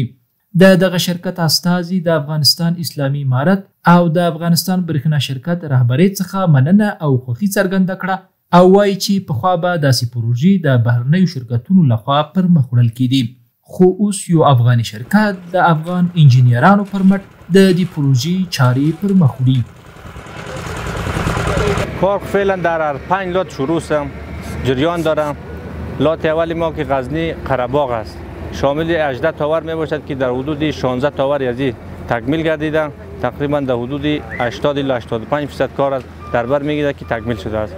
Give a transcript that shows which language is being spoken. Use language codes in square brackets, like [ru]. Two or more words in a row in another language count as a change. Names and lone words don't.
[ps] د دغه شرکت استازي د افغانستان اسلامي امارت او د افغانستان برېښنا شرکت رهبرۍ څخه مننه او خوښي څرګنده کړه او وایي چې پخوا به داسې پروژې د بهرنیو شرکتونو لخوا پر مخ وړل کېدې، خو اوس یو افغاني شرکت د افغان انجینیرانو پر مټ د دې پروژې چارې پر مخ وړي. [fa] کار فعلا در 5 لات شروع جریان دارم. لات اولی ما که غزنی قره‌باغ است، شامل 18 تاور می باشد که در حدود 16 تاور یزی تکمیل گردیده. تقریبا در حدود 80 الی 85% کار است در بر میگیرد که تکمیل شده است.